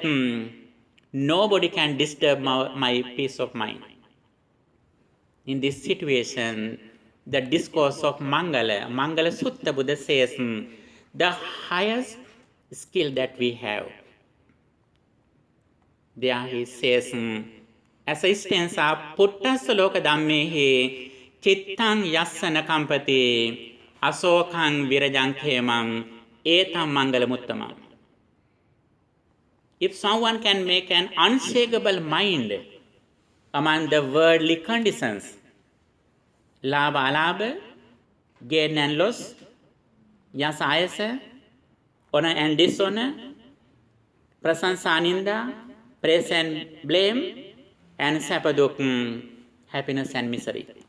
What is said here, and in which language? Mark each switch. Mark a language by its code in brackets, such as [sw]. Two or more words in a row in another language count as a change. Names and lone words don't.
[en] Nobody can disturb my peace of mind. In this situation, the discourse of Mangala Sutta, Buddha says, the highest skill that we have There he says, [pi] assistance puttassa loka dhammehi chittang yassana kampati asokang virajang khemam etam mangalamuttamam. [en] If someone can make an unshakable mind among the worldly conditions, [pi] labha alabha, [en] gain and loss, [pi] yasa ayasa, [en] honor and dishonor, [pi] prasansa aninda, [en] praise and blame, and sapaduk, happiness and misery.